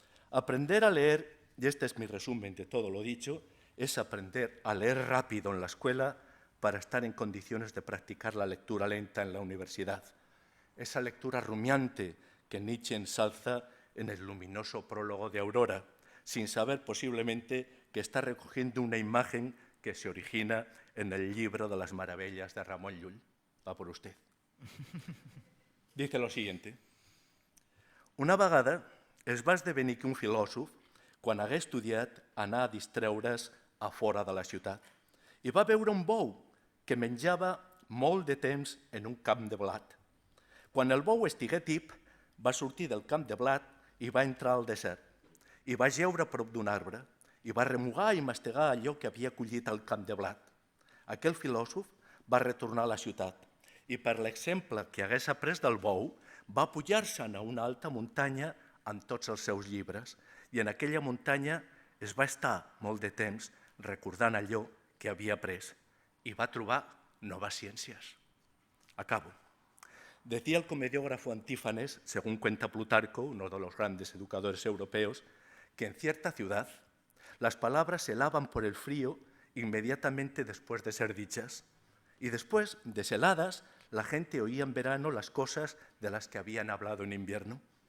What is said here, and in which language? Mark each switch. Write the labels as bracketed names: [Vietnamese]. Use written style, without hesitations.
[Spanish] Aprender a leer, y este es mi resumen de todo lo dicho, es aprender a leer rápido en la escuela para estar en condiciones de practicar la lectura lenta en la universidad. Esa lectura rumiante que Nietzsche ensalza en el luminoso prólogo de Aurora, sin saber posiblemente que está recogiendo una imagen que se origina en el libro de las maravillas de Ramon Llull. Va por usted. Dice lo siguiente: [Catalan] una vegada es va esdevenir que un filòsof, quan hagué estudiat, anar a distreure's a fora de la ciutat i va veure un bou que menjava molt de temps en un camp de blat. Quan el bou estigué tip, va sortir del camp de blat i va entrar al desert. I va jeure a prop d'un arbre i va remugar i mastegar allò que havia collit al camp de blat. Aquell filòsof va retornar a la ciutat i, per l'exemple que hagués après del bou, va pujar-se'n a una alta muntanya amb tots els seus llibres i en aquella muntanya es va estar molt de temps recordant allò que havia après y va a trobar [Spanish] nuevas ciencias. Acabo. Decía el comediógrafo Antífanes, según cuenta Plutarco, uno de los grandes educadores europeos, que en cierta ciudad las palabras se helaban por el frío inmediatamente después de ser dichas y después, desheladas, la gente oía en verano las cosas de las que habían hablado en invierno.